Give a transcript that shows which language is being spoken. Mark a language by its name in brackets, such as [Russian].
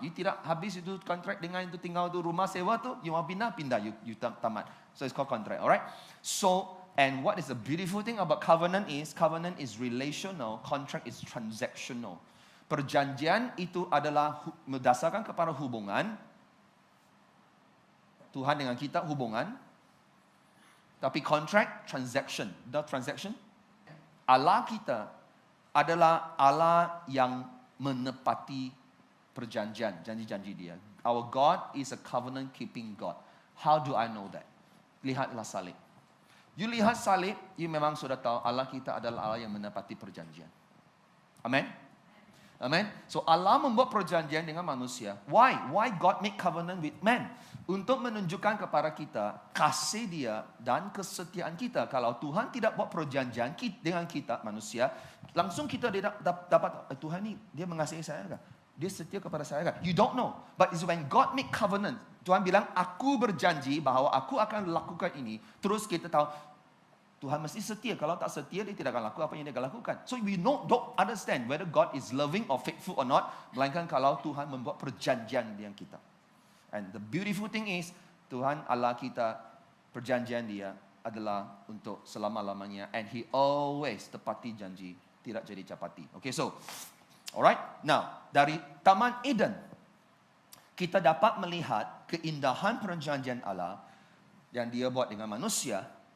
[Malay] You tidak habis itu kontrak dengan itu tinggal itu rumah sewa tu, you mau pindah, you tamat. [English] So it's called contract, alright? So, and what is the beautiful thing about covenant is relational, contract is transactional. [Malay] Perjanjian itu adalah berdasarkan kepada hubungan Tuhan dengan kita, hubungan. Tapi [English] contract, transaction. The transaction. [Malay] Allah kita adalah Allah yang menepati perjanjian, janji-janji dia. [English] Our God is a covenant keeping God. How do I know that? [Malay] Lihatlah salib. You lihat salib, you memang sudah tahu Allah kita adalah Allah yang menepati perjanjian. Amen? Amen? So Allah membuat perjanjian dengan manusia. [English] Why? Why God make covenant with man? [Malay] Untuk menunjukkan kepada kita kasih dia dan kesetiaan kita. Kalau Tuhan tidak buat perjanjian dengan kita manusia, langsung kita dapat Tuhan ni dia mengasihi saya kah? Dia setia kepada saya kah? [English] You don't know. But it's when God make covenant, [Malay] Tuhan bilang aku berjanji bahawa aku akan lakukan ini. Terus kita tahu Tuhan mesti setia. Kalau tak setia, dia tidak akan lakukan apa yang dia akan lakukan. [English] So we don't understand whether God is loving or faithful or not. [Malay] Melainkan kalau Tuhan membuat perjanjian dengan kita. [English] And the beautiful thing is, [Malay] Tuhan Allah kita, perjanjian dia adalah untuk selama-lamanya. [English] And He always [Malay] tepati janji, tidak jadi capati. Okay, so, alright. Now, dari Taman Eden, kita dapat melihat keindahan perjanjian Allah yang dia buat dengan manusia.